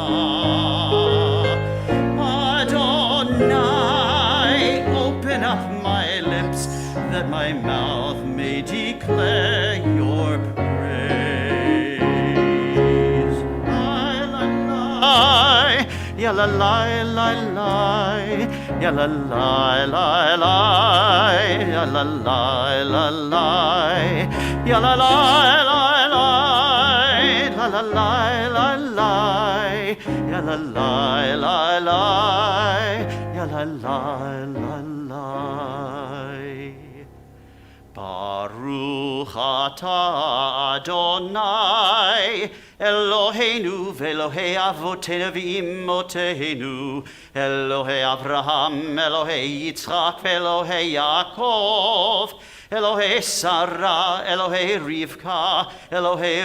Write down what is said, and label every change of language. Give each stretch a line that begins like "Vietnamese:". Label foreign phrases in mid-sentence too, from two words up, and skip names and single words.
English: Adonai, open up my lips that my mouth may declare your praise. La la la la la, ya la la la la, ya la la la la, ya la la la la, la la la la la, ya la la la la, ya la la la la.
Hebrew: ברוך אתה אדוני אלוהינו ואלוהי אבותינו ואמותינו אלוהי אברהם אלוהי יצחק ואלוהי יעקב אלוהי שרה אלוהי רבקה אלוהי